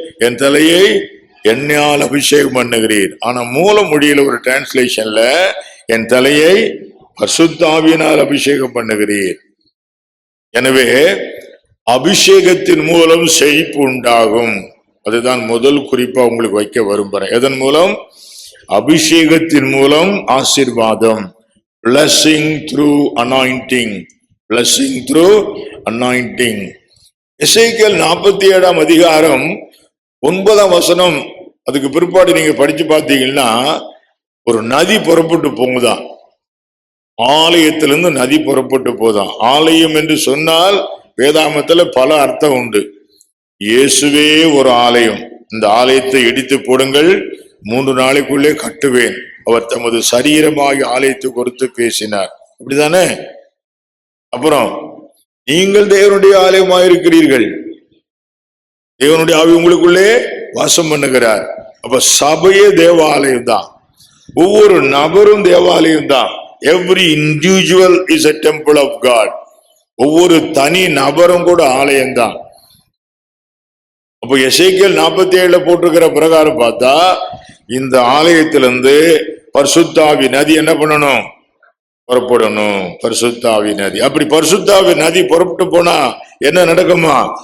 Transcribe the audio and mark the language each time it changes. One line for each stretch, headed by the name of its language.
Tamil: என் தலையை எண்ணெயால் அபிஷேகம் பண்ணுகிறீர். ஆனா மூல மொழியில ஒரு டிரான்ஸ்லேஷன்ல என் தலையை பரிசுத்தாவியினால் அபிஷேகம் பண்ணுகிறீர். எனவே அபிஷேகத்தின் மூலம் செழிப்பு உண்டாகும். அதுதான் முதல் குறிப்பா உங்களுக்கு வைக்க விரும்புறேன். எதன் மூலம்? அபிஷேகத்தின் மூலம் ஆசீர்வாதம்.
English: blessing through anointing, blessing through anointing.
Tamil: எசேக்கியேல் 47ஆம் அதிகாரம் 9ஆம் வசனம், அதுக்கு பிற்பாடு நீங்க படிச்சு பார்த்தீங்கன்னா ஒரு நதி புறப்பட்டு போகுதான். ஆலயத்திலிருந்து நதி புறப்பட்டு போதான். ஆலயம் என்று சொன்னால் வேதாமத்துல பல அர்த்தம் உண்டு. இயேசுவே ஒரு ஆலயம், இந்த ஆலயத்தை இடித்து போடுங்கள், 3 நாளைக்குள்ளே கட்டுவேன். அவர் தமது சரீரமாகி ஆலயத்தை குறித்து பேசினார். அப்படிதானே? அப்புறம் நீங்கள் தேவனுடைய ஆலயமாயிருக்கிறீர்கள், தேவனுடைய ஆவி உங்களுக்குள்ளே வாசம் பண்ணுகிறார். அப்ப சபையே தேவாலயம் தான், ஒவ்வொரு நபரும் தேவாலயம் தான்.
English: Every individual is a temple of God.
Tamil: ஒவ்வொரு தனி நபரும் கூட ஆலயம் தான். அப்போ எசேக்கியேல் 47 போட்டிருக்கிற பிரகாரம் பார்த்தா இந்த ஆலயத்திலிருந்து பரிசுத்தாவி நதி என்ன பண்ணணும்? புறப்படணும். பரிசுத்தாவி நதி. அப்படி பரிசுத்தாவி நதி புறப்பட்டு போனா என்ன நடக்குமா?